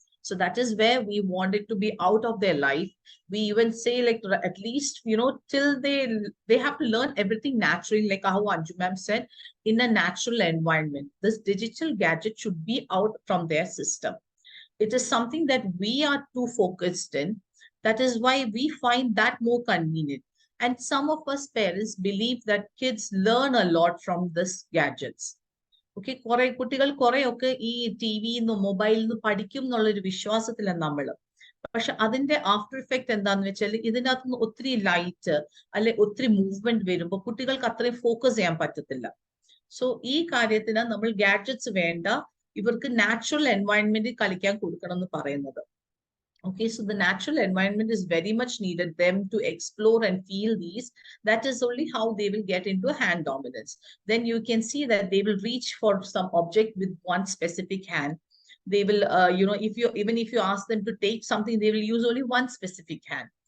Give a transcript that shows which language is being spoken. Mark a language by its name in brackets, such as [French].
[English] So that is where we want it to be out of their life. We even say like at least, till they have to learn everything naturally, like how Anju ma'am said, in a natural environment. This digital gadget should be out from their system. It is something that we are too focused in. That is why we find that more convenient. And some of us parents believe that kids learn a lot from these gadgets. [Malayalam] Okay, കുട്ടികൾ കുറെ ഒക്കെ ഈ T വിന്ന് മൊബൈലിൽ നിന്ന് പഠിക്കും എന്നുള്ളൊരു വിശ്വാസത്തിലാണ് നമ്മൾ. പക്ഷെ അതിന്റെ ആഫ്റ്റർ ഇഫക്റ്റ് എന്താന്ന് വെച്ചാൽ ഇതിനകത്തുനിന്ന് ഒത്തിരി ലൈറ്റ് അല്ലെ ഒത്തിരി മൂവ്മെന്റ് വരുമ്പോൾ കുട്ടികൾക്ക് അത്രയും ഫോക്കസ് ചെയ്യാൻ പറ്റത്തില്ല. സോ ഈ കാര്യത്തിന് നമ്മൾ ഗാഡ്ജറ്റ്സ് വേണ്ട, ഇവർക്ക് നാച്ചുറൽ എൻവയൺമെന്റിൽ കളിക്കാൻ കൊടുക്കണം എന്ന് പറയുന്നത്. [English] Okay, so the natural environment is very much needed them to explore and feel these. That is only how they will get into a hand dominance. Then you can see that they will reach for some object with one specific hand. They will, if you even if you ask them to take something, they will use only one specific hand.